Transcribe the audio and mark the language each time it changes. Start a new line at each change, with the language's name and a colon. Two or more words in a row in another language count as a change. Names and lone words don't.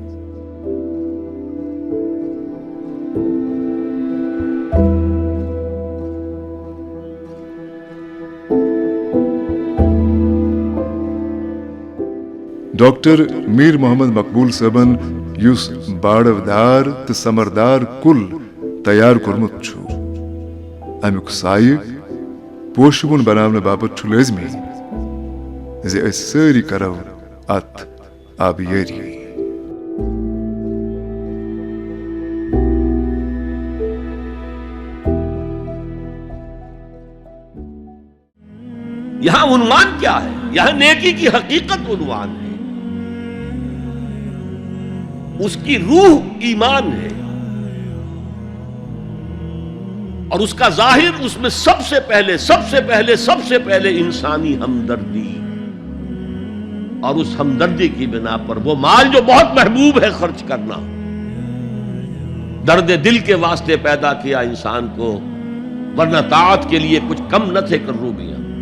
Kashmiri: डॉक्टर मीर मोहम्मद मकबूल साहबन युस बाड़वदार तो समरदार कुल तैयार कोरमुत छु अमुक साय पोशगुन बनावने बाबत छु लाजमी जे अस सारी करव अत आबियारी।
Urdu: یہاں عنوان کیا ہے? یہاں نیکی کی حقیقت عنوان ہے، اس کی روح ایمان ہے اور اس کا ظاہر اس میں سب سے پہلے انسانی ہمدردی، اور اس ہمدردی کی بنا پر وہ مال جو بہت محبوب ہے خرچ کرنا، درد دل کے واسطے پیدا کیا انسان کو، ورنہ طاعت کے لیے کچھ کم نہ تھے کروبیاں.